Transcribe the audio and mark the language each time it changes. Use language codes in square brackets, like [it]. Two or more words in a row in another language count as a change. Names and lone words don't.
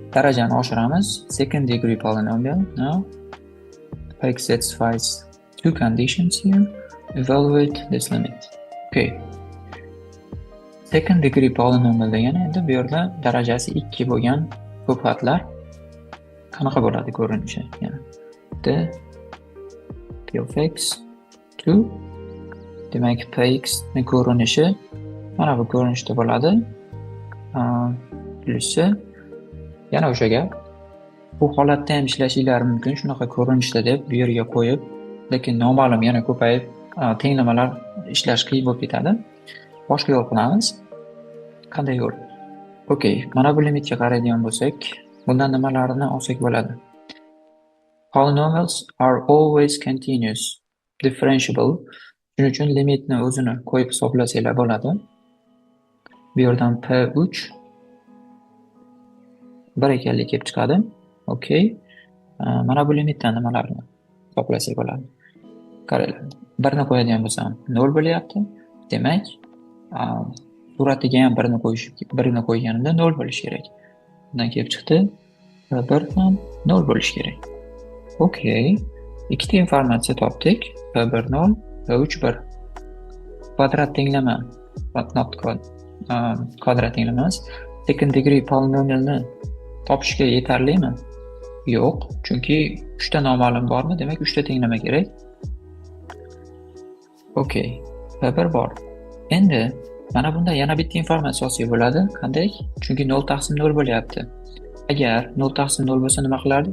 [uz] darajani oshiramiz. [en] Second degree polynomial. Now, x satisfies two conditions here. Evaluate this limit. [uz] Okay. [en] Second degree polynomial [uz] degani endi bu yerda darajasi 2 bo'lgan ko'pxatlar qanaqa bo'ladi ko'rinishi? Yana [en] p of x [uz] 2. Demak, px ning ko'rinishi mana bu ko'rinishda bo'ladi. Plusi yana o'sha gap. Bu holatda ham ishlashinglari mumkin, shunaqa ko'rinishda deb bu yerga qo'yib, lekin noma'lum yana ko'payib, tenglamalar ishlash qiyin bo'lib ketadi. Boshqa yo'l qilamiz. Qanday yo'l? Okay, mana bu limitga qaraydigan bo'lsak, bundan nimalarni olsak bo'ladi? [en] Polynomials are always continuous, differentiable. [uz] Shuning uchun limitni o'zini qo'yib hisoblasanglar bo'ladi. Bu yerdan p3 1 ekanligi kelib chiqadi. Okay. Mana bu limitdan nimalarni hisoblasak bo'ladi? Qaranglar. 1 ni qo'yadigan bo'lsam 0 bo'lyapti. Demak, suratiga ham 1 ni qo'yganimda 0 bo'lishi kerak. Bundan kelib chiqdi. 1 ham 0 bo'lishi kerak. Okay. Ikkita informatsiya topdik. P1 0, P3 1. Kvadrat tenglama. Kvadrat tenglamas. [en] Second degree polynomialni [uz] topishga yetarlimi? Yo'q, chunki 3 ta noma'lum bormi? Demak, 3 ta tenglama kerak. Okay. P1 bor. Endi mana bunda yana bitta informatsiya olsak bo'ladi. Qanday? Chunki 0 taqsim 0 bo'lyapti. Agar 0 taqsim 0 bo'lsa nima qilardik?